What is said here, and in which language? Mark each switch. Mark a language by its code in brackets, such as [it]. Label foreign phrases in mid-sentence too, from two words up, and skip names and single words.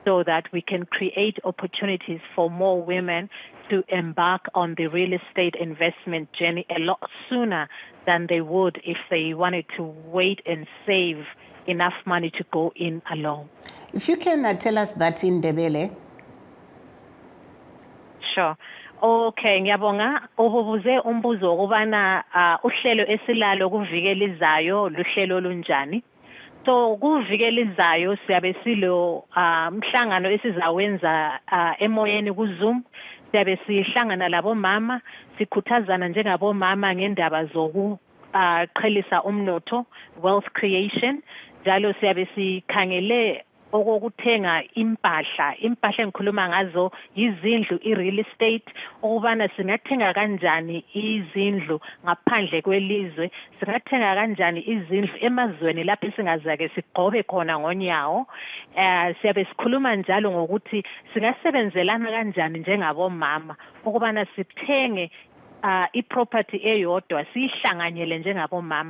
[en] so that we can create opportunities for more women to embark on the real estate investment journey a lot sooner than they would if they wanted to wait and save enough money to go in alone. If you can tell us that in Ndebele. Sure. Okay, ngiyabonga. [nd] Ububuze umbuzo ukubana uhlelo esilalo kuvikela izayo luhlelo olunjani. So kuvikela izayo siyabe silo mhlangano esizawenza emoyeni kuZoom. Siyabe sihlangana labo mama sikhuthazana njengabo mama ngendaba zokuqhelisa umnotho, [en] wealth creation. [nd] Njalo siyabe sikhangele okukuthenga impahla engikhuluma ngazo izindlu, [en] i-real estate, [nd] ukubana singathenga kanjani izindlu ngaphandle kwelizwe, singathenga kanjani izindlu emazweni lapho singazake sigqobe khona ngonyawo. Siyabe sikhuluma njalo ngokuthi singasebenzelana kanjani njengabomama ukubana sithenge iproperty eyodwa siyihlanganyele njengabomama.